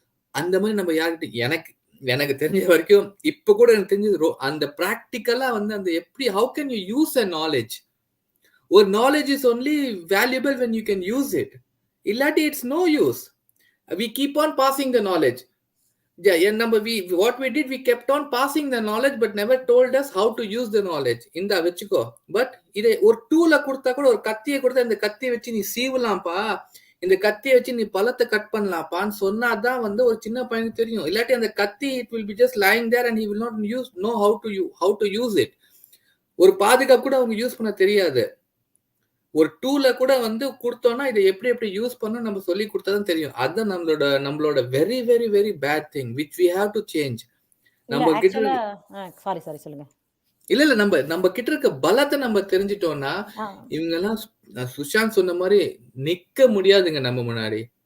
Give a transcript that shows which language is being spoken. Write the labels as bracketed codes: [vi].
[ta] அந்த மாதிரி நம்ம யார்கிட்ட எனக்கு தெரிஞ்ச வரைக்கும் இப்ப கூட எனக்கு தெரிஞ்சது அந்த பிராக்டிக்கலா வந்து அந்த எப்படி [en] how can you use a knowledge. ஒரு knowledge is only valuable when you can use it. [ta] இல்லாட்டி [en] it's no use. We keep on passing the knowledge. What we did, we kept on passing the knowledge but never told us how to use the knowledge. [ta] இந்த வச்சுக்கோ. But இதை ஒரு டூலை கொடுத்தா கூட, ஒரு கத்தியை கொடுத்தா இந்த கத்தியை வச்சு நீ சீவலாம்ப்பா, இந்த கத்தியை வச்சு நீ பழத்தை கட் பண்ணலாம்ப்பான்னு சொன்னாதான் வந்து ஒரு சின்ன பையனுக்கு தெரியும். இல்லாட்டி அந்த கத்தி [en] it will be just lying there and he will not know how to use it. [ta] ஒரு பாதுகாப்பு கூட அவங்க யூஸ் பண்ண தெரியாது. ஒரு டூலை கூட வந்து கொடுத்தோம்னா இதை எப்படி யூஸ் பண்ண நம்ம சொல்லி கொடுத்தாதான் தெரியும். அதுதான் நம்மளோட [en] Very very very bad thing which we have to change. [ta] நம்ம கிட்ட சாரி சொல்லுங்க. இல்ல நம்ம கிட்ட இருக்க பலத்தை நம்ம தெரிஞ்சிட்டோம்னா இவங்க எல்லாம் சுஷாந்த் சொன்ன மாதிரி நிக்க முடியாதுங்க நம்ம முன்னாடி.